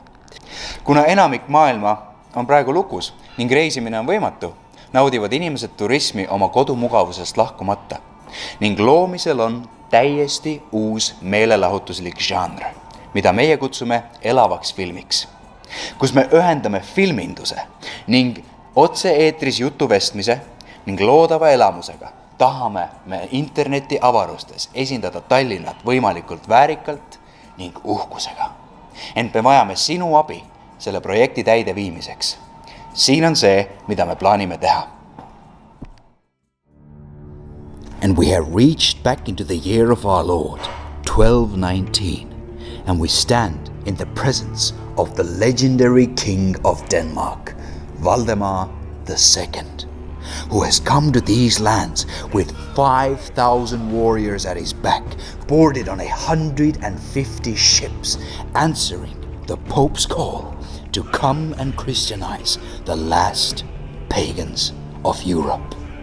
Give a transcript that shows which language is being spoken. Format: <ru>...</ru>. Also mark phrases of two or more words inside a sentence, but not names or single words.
<et>Kuna enamik maailma on praegu lukus ning reisimine on võimatu, naudivad inimesed turismi oma kodumugavusest lahkumata ning loomisel on täiesti uus meelelahutuslik žanr, mida meie kutsume elavaks filmiks, kus me ühendame filminduse ning otse-eetris jutuvestmise ning loodava elamusega tahame me interneti avarustes esindada Tallinnat võimalikult väärikalt ning uhkusega. Ent me vajame sinu abi selle projekti täide viimiseks. Siin on see, mida me plaanime teha.</et> <en>And we have reached back into the year of our Lord, 1219, and we stand in the presence of the legendary King of Denmark, Valdemar II, who has come to these lands with 5,000 warriors at his back, boarded on 150 ships, answering the Pope's call to come and Christianize the last pagans of Europe.</en>